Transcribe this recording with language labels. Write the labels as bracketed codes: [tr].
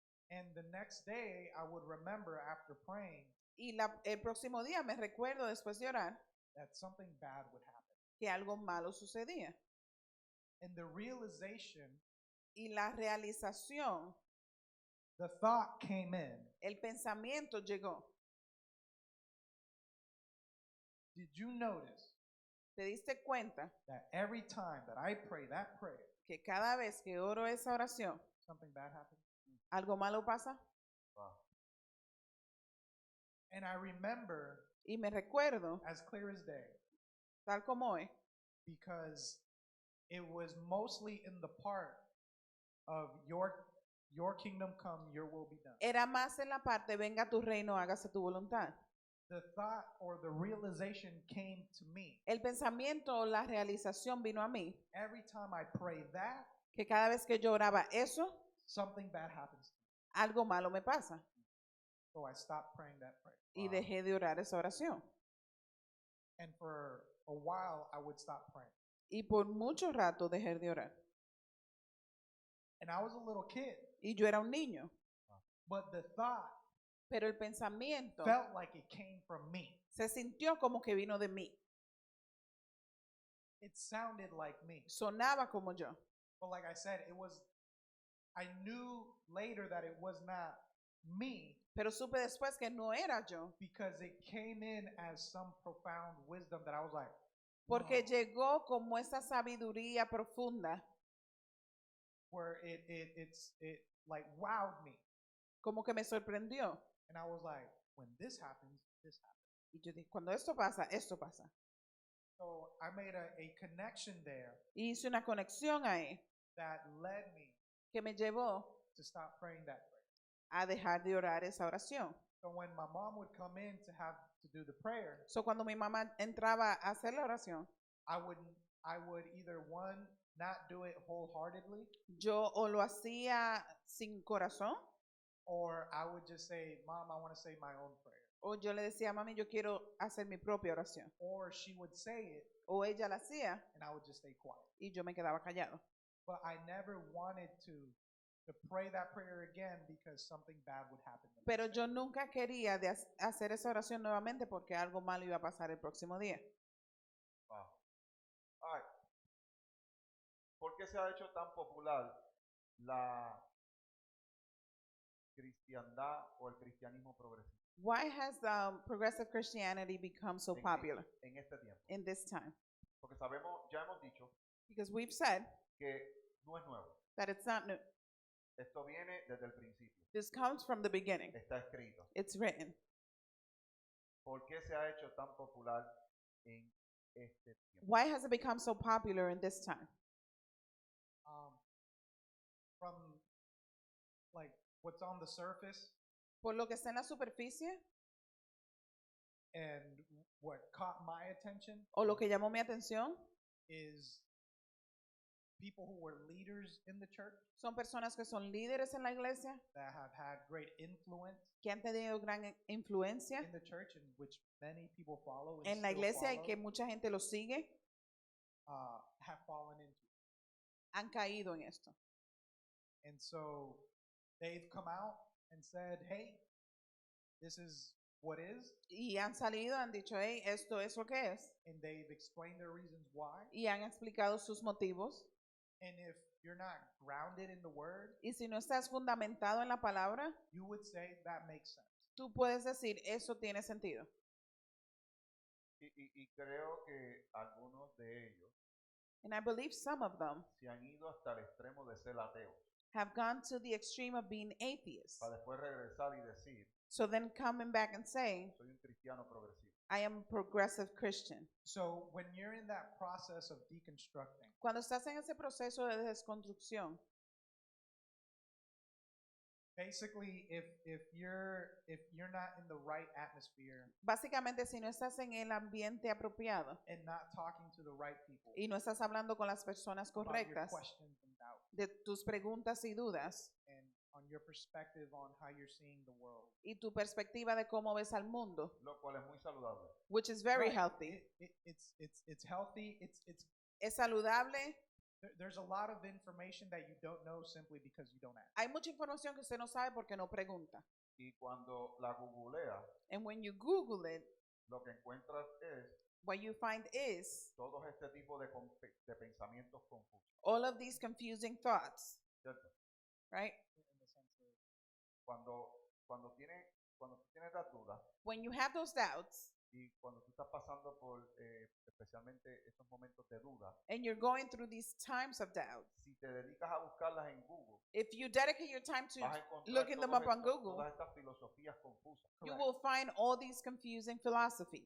[en] And the next day, I would remember after praying [es] Y el próximo día me recuerdo después de orar [en] that something bad would happen. [es] que algo malo sucedía. [en] And the realization, [es] Y la realización, [en] the thought came in. [es] el pensamiento llegó. [en] Did you notice [es] ¿Te diste cuenta [en] that every time that I pray that prayer, [es] que cada vez que oro esa oración, [en] something bad happens? [es] algo malo pasa? [en] Wow. And I remember [es] Y me recuerdo, [en] as clear as day, [es] tal como hoy, [en] because it was mostly in the part of your kingdom come, your will be done. [es] era más en la parte, venga tu reino, hágase tu voluntad. [en] The thought or the realization came to me [es] El pensamiento o la realización vino a mí, [en] every time I pray that, [es] que cada vez que yo oraba eso, [en] something bad happens. [es] algo malo me pasa. [en] So I stopped praying that prayer. [es] Y dejé de orar esa oración. [en] And for a while, I would stop praying. [es] Y por mucho rato dejé de orar. [en] And I was a little kid, [es] Y yo era un niño, [en] but the thought [es] pero el pensamiento [en] felt like it came from me. [es] se sintió como que vino de mí. [en] It sounded like me. [es] Sonaba como yo. [en] But like I said, I knew later that it was not me [es] Pero supe después que no era yo. [en] because it came in as some profound wisdom that I was like, [es] Porque [en] "Wow," [es] llegó como esa sabiduría profunda, [en] where it like wowed me. [es] como que me sorprendió. [en] And I was like, when this happens, this happens. [es] Y yo dije, cuando esto pasa, esto pasa. [en] So I made a connection there [es] Y hice una conexión ahí [en] that led me [es] que me llevó [en] to stop praying that prayer. [es] a dejar de orar esa oración. [en] So when my mom would come in to have to do the prayer, [es] So, cuando mi mamá entraba a hacer la oración, [en] I would either one not do it wholeheartedly, [es] yo o lo hacía sin corazón, [en] or I would just say, "Mom, I want to say my own prayer." [es] o yo le decía, mami, yo quiero hacer mi propia oración. [en] Or she would say it, [es] O ella la hacía [en] and I would just stay quiet. [es] y yo me quedaba callado. [en] But I never wanted to pray that prayer again because something bad would happen. the [es] Pero [en] next [es] yo [en] day. [es] nunca quería hacer esa oración nuevamente porque algo malo iba a pasar el próximo día. [en] Wow. All right. [es] ¿Por qué se ha hecho tan popular la cristiandad o el cristianismo progresivo [en] Why has progressive Christianity become so [es] en, [en] popular [es] en este tiempo? [en] in this time? [es] Porque sabemos, ya hemos dicho [en] Because we've said [es] que no es nuevo. [en] that it's not new. [es] Esto viene desde el principio. [en] This comes from the beginning. [es] Está escrito. [en] It's written. [es] ¿Por qué se ha hecho tan popular en este tiempo? [en] Why has it become so popular in this time? From like what's on the surface [es] Por lo que está en la superficie [en] and what caught my attention [es] o lo que llamó mi atención [en] is people who were leaders in the church [es] son personas que son líderes en la iglesia, [en] that have had great influence [es] que han tenido gran influencia [en] in the church and which many people follow and [es] en la [en] still [es] iglesia y [en] follow, [es] que mucha gente los sigue, [en] have fallen into. [es] han caído en esto. [en] And so they've come out and said, "Hey, this is what is," [es] Y han salido, han dicho, hey, esto es lo que es. [en] and they've explained their reasons why. [es] Y han explicado sus motivos. [en] And if you're not grounded in the word, [es] Y si no estás fundamentado en la palabra, [en] you would say that makes sense. [es] tú puedes decir, eso tiene sentido. Y creo que algunos de ellos [en] And I believe some of them [es] se han ido hasta el extremo de ser ateos, [en] have gone to the extreme of being atheists. [es] para después regresar y decir, [en] So then coming back and saying, [es] soy un cristiano progresivo. [en] I am a progressive Christian. So when you're in that process of deconstructing, [es] Cuando estás en ese proceso de desconstrucción, [en] basically if you're not in the right atmosphere [es] básicamente si no estás en el ambiente apropiado [en] and not talking to the right people [es] y no estás hablando con las personas [en] about your [es] correctas [en] questions and doubts [es] de tus preguntas y dudas [en] and on your perspective on how you're seeing the world, [es] y tu perspectiva de cómo ves al mundo, Lo cual es muy saludable. [en] which is very Right. healthy. It's healthy. [es] Es saludable. [en] There's a lot of information that you don't know simply because you don't ask. [es] Hay mucha información que usted no sabe porque no pregunta. Y cuando la googlea, [en] And when you Google it, [es] lo que encuentras es [en] what you find is [es] todo este tipo de pensamientos confusos, [en] all of these confusing thoughts, [es] ¿cierto? [en] right? In the sense of, [es] Cuando tú tienes las dudas [en] When you have those doubts [es] y cuando tú estás pasando por especialmente estos momentos de duda, [en] and you're going through these times of doubt, [es] si te dedicas a buscarlas en Google, [en] if you dedicate your time to [es] vas a encontrar [en] looking them up on Google, [es] todas estas filosofías confusas. [en] you correct. will find all these confusing philosophies.